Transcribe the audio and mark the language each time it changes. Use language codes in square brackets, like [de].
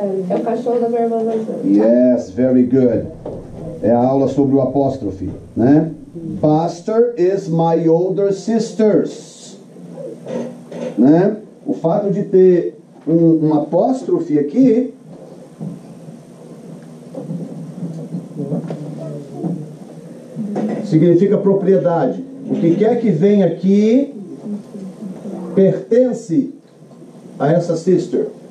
[pt] É o cachorro da minha irmã mais velha. [en] Yes, very good. [pt] É a aula sobre o apóstrofe, né? [en] Buster is my older sisters. [pt] Né? O fato de ter um apóstrofe aqui significa propriedade. O que quer que venha aqui pertence a essa sister.